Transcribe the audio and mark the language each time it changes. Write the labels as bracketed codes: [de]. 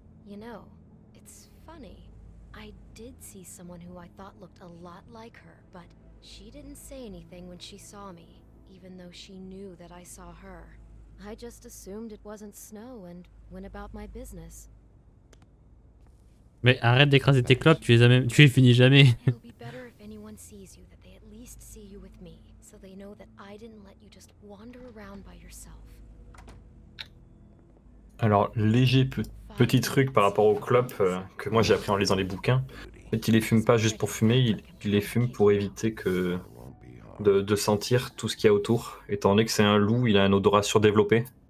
[en] You know, it's funny. I did see someone who I thought looked a lot like her, but she didn't say anything when she saw me, even though she knew that I saw her. I just assumed it wasn't Snow and went about my business. [fr] Mais arrête d'écraser tes clopes, tu les finis jamais. [en] It'll be better if anyone sees you that they at least see you with me, so they know that I didn't let you just wander around by yourself. [fr] Alors, léger petit truc par rapport aux clopes que moi j'ai appris en lisant les bouquins. En fait, il les fume pas juste pour fumer, il les fume pour éviter de sentir tout ce qu'il y a autour. Étant donné que c'est un loup, il a un odorat surdéveloppé.